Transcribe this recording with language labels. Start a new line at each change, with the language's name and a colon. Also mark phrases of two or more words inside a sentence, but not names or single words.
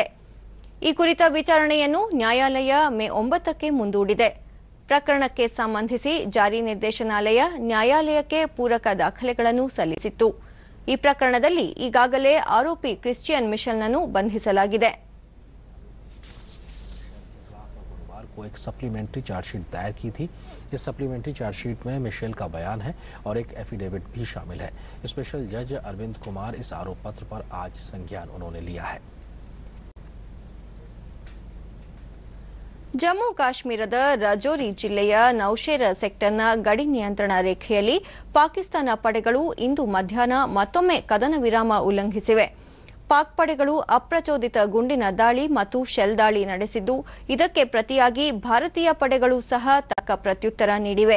Kannada: ಈ ಕುರಿತ ವಿಚಾರಣೆಯನ್ನು ನ್ಯಾಯಾಲಯ ಮೇ 9ಕ್ಕೆ ಮುಂದೂಡಿದೆ. ಪ್ರಕರಣಕ್ಕೆ ಸಂಬಂಧಿಸಿ ಜಾರಿ ನಿರ್ದೇಶನಾಲಯ ನ್ಯಾಯಾಲಯಕ್ಕೆ ಪೂರಕ ದಾಖಲೆಗಳನ್ನು ಸಲ್ಲಿಸಿತ್ತು. ಈ ಪ್ರಕರಣದಲ್ಲಿ ಈಗಾಗಲೇ ಆರೋಪಿ ಕ್ರಿಶ್ಚಿಯನ್ ಮಿಶೆಲ್ನನ್ನು ಬಂಧಿಸಲಾಗಿದೆ.
Hindi: को एक सप्लीमेंट्री चार्जशीट दायर की थी. इस सप्लीमेंट्री चार्जशीट में मिशेल का बयान है और एक एफिडेविट भी शामिल है. स्पेशल जज अरविंद कुमार इस आरोप पत्र पर आज संज्ञान उन्होंने लिया है.
Kannada: ಜಮ್ಮು ಕಾಶ್ಮೀರದ ರಜೌರಿ ಜಿಲ್ಲೆಯ ನೌಶೇರ ಸೆಕ್ಟರ್ನ ಗಡಿ ನಿಯಂತ್ರಣ ರೇಖೆಯಲ್ಲಿ ಪಾಕಿಸ್ತಾನ ಪಡೆಗಳು ಇಂದು ಮಧ್ಯಾಹ್ನ ಮತ್ತೊಮ್ಮೆ ಕದನ ವಿರಾಮ ಉಲ್ಲಂಘಿಸಿವೆ. ಪಾಕ್ ಪಡೆಗಳು ಅಪ್ರಚೋದಿತ ಗುಂಡಿನ ದಾಳಿ ಮತ್ತು ಶೆಲ್ ದಾಳಿ ನಡೆಸಿದ್ದು, ಇದಕ್ಕೆ ಪ್ರತಿಯಾಗಿ ಭಾರತೀಯ ಪಡೆಗಳು ಸಹ ತಕ್ಕ ಪ್ರತ್ಯುತ್ತರ ನೀಡಿವೆ.